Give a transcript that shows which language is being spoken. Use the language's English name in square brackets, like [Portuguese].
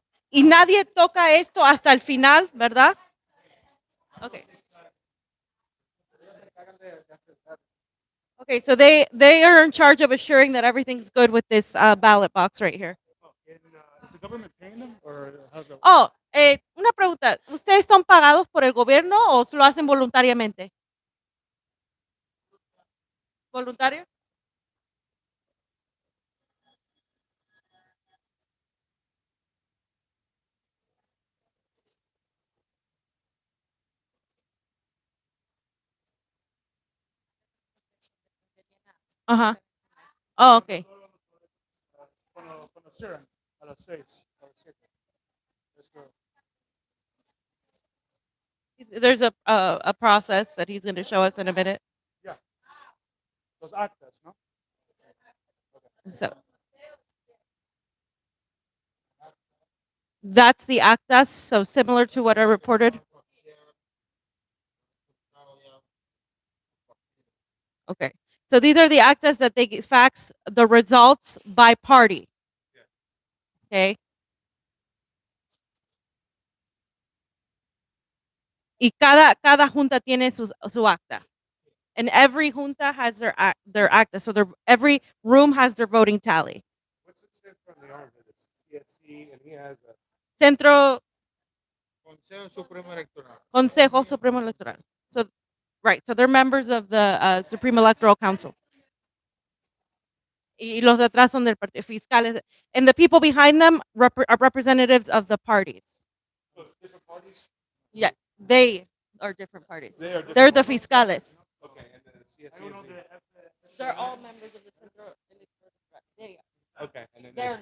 [Spanish] Y nadie toca esto hasta el final, ¿verdad? [English] Okay. Okay, so they are in charge of assuring that everything's good with this ballot box right here. Is the government paying them, or how's that? [Spanish] Oh, una pregunta. ¿Ustedes son pagados por el gobierno o lo hacen voluntariamente? ¿Voluntario? Ajá. Oh, okay. Cuando cierran a las 6, a las 7. [English] There's a process that he's going to show us in a minute. Yeah. [Spanish] Los actas, ¿no? [English] So that's the actas, so similar to what I reported. Okay. So these are the actas that they fax the results by party. Okay. [Spanish] Y cada junta tiene su acta. [English] And every junta has their acta. So every room has their voting tally. What's it stand for in the army? It's CSC, and he has a [Spanish] Centro Consejo Supremo Electoral. Consejo Supremo Electoral. [English] So, right. So they're members of the Supreme Electoral Council. [Spanish] Y los de atrás son del partido fiscales. [English] And the people behind them are representatives of the parties. So it's different parties? Yeah, they are different parties. They are different They're the parties? [Spanish] fiscales. [English] Okay, and then the CSC I don't know is the They're all members of the Centro Electoral. There you go. okay, and then They're there's-